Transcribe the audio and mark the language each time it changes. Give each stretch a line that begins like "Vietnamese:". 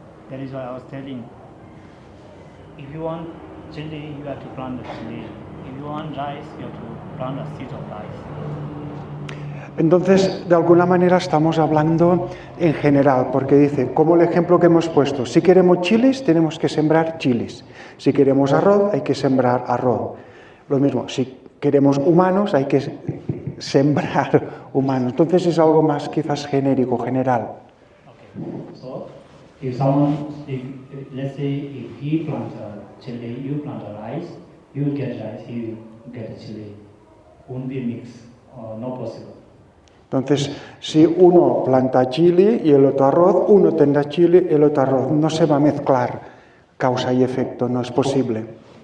English: That is why I was telling, if you want chili, you have to plant the chili. If you want rice, you have to plant a seed of rice.
Spanish: Entonces, de alguna manera estamos hablando en general, porque dice, como el ejemplo que hemos puesto, si queremos chiles, tenemos que sembrar chiles. Si queremos arroz, hay que sembrar arroz. Lo mismo, si queremos humanos, hay que sembrar humanos. Entonces es algo más quizás genérico, general.
English: Okay. So, if someone, let's say, if he plants a chili, you plant a rice, you get rice, he get a chili. Won't be mixed, no possible.
Spanish: Entonces, si uno planta chile y el otro arroz, uno tendrá chile y el otro arroz. No se va a mezclar causa y efecto, no es posible.